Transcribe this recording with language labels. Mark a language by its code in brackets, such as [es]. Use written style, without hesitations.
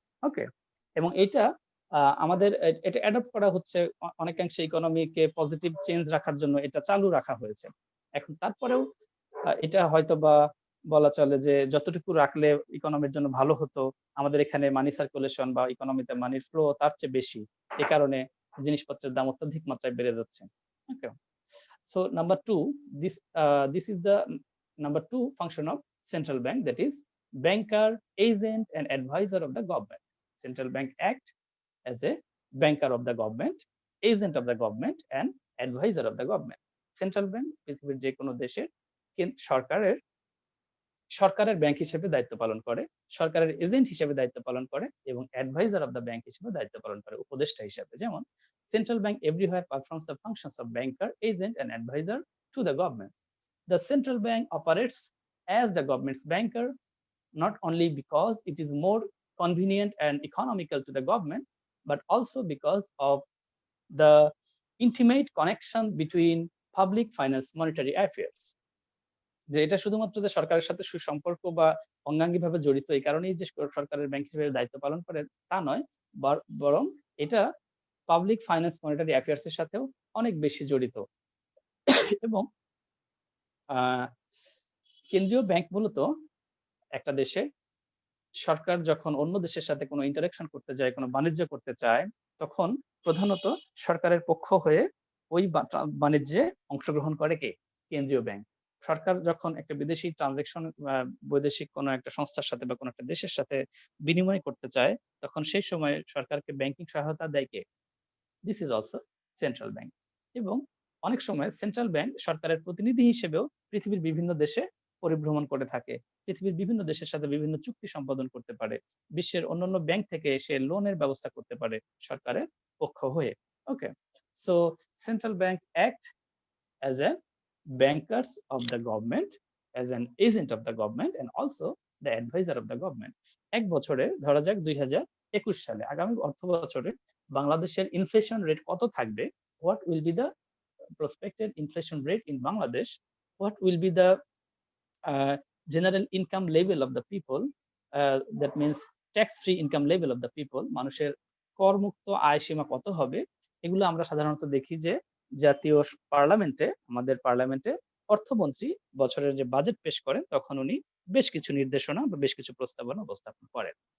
[bn] ওকে, এবং এটা আমাদের এটা অ্যাডপ্ট করা হচ্ছে অনেকাংশে ইকোনমিকে পজিটিভ চেঞ্জ রাখার জন্য এটা চালু রাখা হয়েছে। এখন তারপরেও এটা হয়তো বা বলা চলে যে যতটুকু রাখলে ইকোনমির জন্য ভালো হতো, আমাদের এখানে মানি সার্কুলেশন বা ইকোনমিতে মানির ফ্লো তার চেয়ে বেশি, এই কারণে জিনিসপত্রের দাম অত্যধিক মাত্রায় বেড়ে যাচ্ছে। [en] Okay, so number two, this is the number two function of central bank, that is banker, agent and advisor of the government. Central bank act as a banker of the government, agent of the government and advisor of the government. [bn] Central bank পৃথিবীর যে কোনো দেশের সরকারের bank হিসেবে দায়িত্ব পালন করে, সরকারের এজেন্ট হিসেবে দায়িত্ব পালন করে এবং [en] advisor of the bank [bn] হিসেবে দায়িত্ব পালন করে, উপদেষ্টা হিসেবে। [en] যেমন central bank everywhere performs the functions of banker, agent and advisor to the government. The central bank operates as the government's banker not only because it is more convenient and economical to the government, but also because of the intimate connection between public finance monetary affairs. [bn] যে এটা শুধুমাত্র যে সরকারের সাথে সুসম্পর্ক বা অঙ্গাঙ্গিভাবে জড়িত এই কারণেই যে সরকারের ব্যাংক হিসেবে দায়িত্ব পালন করে তা নয়, বরং এটা পাবলিক ফাইন্যান্স মনিটারি অ্যাফেয়ার্স এর সাথেও অনেক বেশি জড়িত। এবং কেন্দ্রীয় ব্যাংক মূলত একটা দেশে সরকার যখন অন্য দেশের সাথে কোনো ইন্টারাকশন করতে যায়, কোনো বাণিজ্য করতে চায়, তখন প্রধানত সরকারের পক্ষ হয়ে ওই বাণিজ্যে অংশগ্রহণ করে কে? কেন্দ্রীয় ব্যাংক। সরকার যখন একটা বিদেশি ট্রানজাকশন বৈদেশিক কোনো একটা সংস্থার সাথে বা কোনো একটা দেশের সাথে বিনিময় করতে চায়, তখন সেই সময় সরকারকে ব্যাংকিং সহায়তা দেয় কে? [en] This is also central bank. [bn] এবং অনেক সময় সেন্ট্রাল ব্যাংক সরকারের প্রতিনিধি হিসেবেও পৃথিবীর বিভিন্ন দেশে পরিভ্রমণ করে থাকে, পৃথিবীর বিভিন্ন দেশের সাথে বিভিন্ন চুক্তি সম্পাদন করতে পারে, বিশ্বের অন্যান্য ব্যাংক থেকে সে লোনের ব্যবস্থা করতে পারে সরকারের পক্ষ হয়ে। [en] Okay, so central bank act as a bankers of the government, as an agent of the government and also the advisor of the government. [bn] এক বছরে ধরা যাক 2021 সালে, আগামী অর্থ বছরে বাংলাদেশের ইনফ্লেশন রেট কত থাকবে, [en] what will be the prospected inflation rate in Bangladesh, what will be the general income level of the people, [bn] that means tax free income level of the people, মানুষের করমুক্ত আয় সীমা কত হবে, এগুলো আমরা সাধারণত দেখি যে জাতীয় পার্লামেন্টে, আমাদের পার্লামেন্টে অর্থমন্ত্রী বছরের যে বাজেট পেশ করেন তখন উনি বেশ কিছু নির্দেশনা বা বেশ কিছু প্রস্তাবনা উপস্থাপন করেন।